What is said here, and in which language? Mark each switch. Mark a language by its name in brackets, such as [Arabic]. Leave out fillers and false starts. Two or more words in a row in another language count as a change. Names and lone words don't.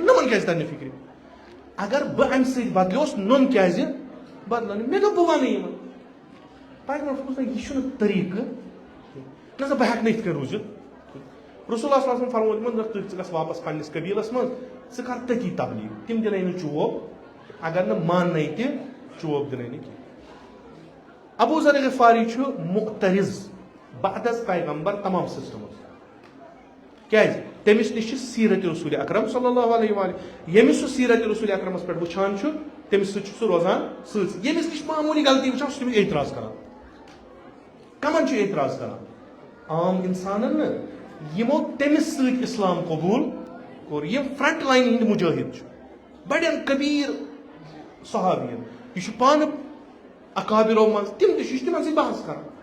[Kashmiri] نمن کیٛازِ تر نہٕ فکرِ اگر بہٕ امہِ سۭتۍ بدلیوس نُن کیٛازِ بدلو نہٕ مےٚ دوٚپ بہٕ وَنہٕ یِمن پیغمبر فرمووُس نہ یہِ چھُنہٕ طریٖقہٕ نہ سا بہٕ ہٮ۪کہٕ نہٕ یِتھ کٔنۍ روٗزِتھ رسول اللہ صلی [Arabic] اللہ علیہ وسلم [Kashmiri] فرموو تِمن ژٕ گژھ واپس پننِس قبیٖلس منٛز ژٕ کر تٔتی تبلیٖغ تِم دِنَے نہٕ چوب اگر نہٕ ماننَے تہِ چوب دِنَے نہٕ کینٛہہ ابوٗ ذر غفاری چھُ معترض بعد از پیغمبر تمام سسٹمس کیٛازِ تٔمِس نِش چھِ سیٖرت رسول اکرم [Arabic] صلی اللہ علیہ [Kashmiri] وآلہ ییٚمِس سُہ سیٖرت رسول اکرمس پٮ۪ٹھ وٕچھان چھُ تٔمِس سۭتۍ چھُ سُہ روزان سۭتۍ ییٚمِس نِش معموٗلی غلطی وٕچھان سُہ چھُ تٔمِس اعتراض کران کمن چھُ اعتراض کران عام انسانن نہٕ یِمو تٔمِس سۭتۍ اسلام قبوٗل کوٚر یِم [English] front line [Kashmiri] ہٕنٛدۍ مُجٲہِد چھِ بڑٮ۪ن کبیٖر صحابین یہِ چھُ پانہٕ اکابرو منٛز تِم تہِ چھِ یہِ چھُ تِمن سۭتۍ بحث کران